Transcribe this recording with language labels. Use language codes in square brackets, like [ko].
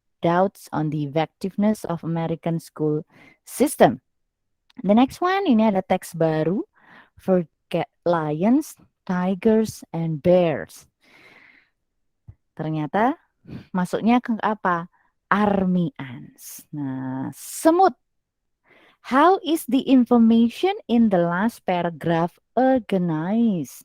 [en] Doubts on the effectiveness of American school system. The next one, [id] ini ada teks baru. [en] Forget lions, tigers, and bears. [id] Ternyata masuknya ke apa? [en] Army ants. [id] Nah, semut. [en] How is the information in the last paragraph organized?